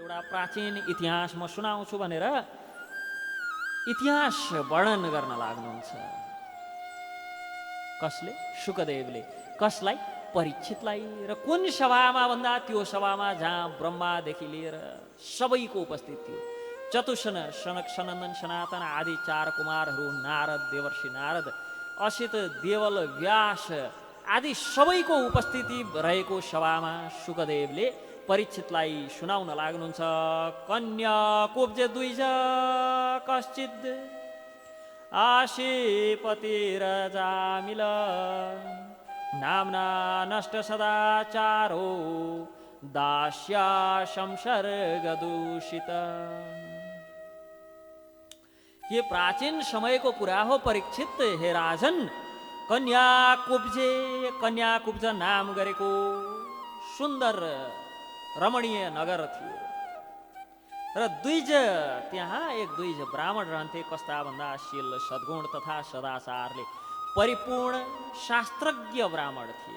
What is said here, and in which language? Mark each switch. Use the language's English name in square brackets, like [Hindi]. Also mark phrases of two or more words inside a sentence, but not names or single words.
[Nepali] एउटा प्राचीन इतिहास म सुनाउँछु भनेर इतिहास वर्णन गर्न लाग्नुहुन्छ। कसले? शुकदेवले। कसलाई? परीक्षितलाई। र कुन सभामा भन्दा त्यो सभामा जहाँ ब्रह्मादेखि लिएर सबैको उपस्थित थियो। चतुसन, सनक, सनन्दन, सनातन आदि 4 कुमारहरू, नारद, देवर्षि नारद, असित, देवल, व्यास आदि सबैको उपस्थिति रहेको सभामा शुकदेवले परीक्षितलाई सुनाउन लाग्नुहुन्छ। [Sanskrit] कन्या कुब्जे द्विज कश्चित आशीपतिरजामिल नाम्ना नष्ट सदाचारो दास्या संसर्ग दूषित। [Nepali] ये प्राचीन समयको कुरा हो परीक्षित। हे राजन, कन्याकुब्ज नाम गरेको सुन्दर रमणीय नगर थियो र द्विज, त्यहाँ एक द्विज ब्राह्मण रहन्थे। कस्ता भन्दा शील, सद्गुण तथा सदाचारले परिपूर्ण शास्त्रज्ञ ब्राह्मण थिए।